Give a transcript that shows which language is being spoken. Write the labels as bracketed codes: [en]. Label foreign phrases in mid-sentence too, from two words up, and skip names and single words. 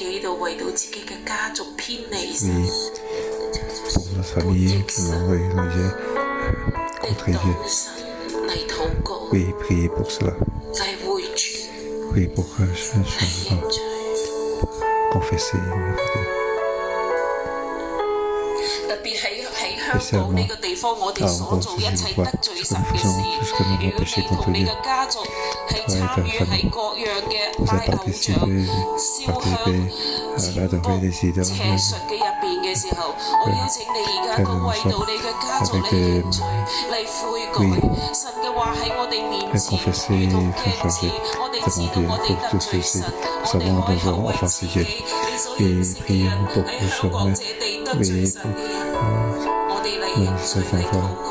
[yue] 到為到自己嘅家族偏離神， [fr] pour notre famille qui m'ont envoyé contre Dieu. [yue] 神嚟禱告， [fr] Oui, priez pour cela. [yue] 嚟回轉， [fr] Oui, pour que je [yue] 嚟認罪。 [fr] confesser mon Dieu. [yue] 特別喺香港呢個地方，我哋所做一切得罪神嘅事，如果你同你嘅家族係參與喺各樣嘅拜偶像、燒香、邪術嘅入邊嘅時候，我邀請你而家都為到你嘅家族嚟認罪、嚟悔改。神嘅話喺我哋面前如同鏡子，我哋知道我哋得罪神，我哋開口為自己，你所認識嘅人喺香港這地得罪神嘅人。我哋嚟認罪嚟禱告。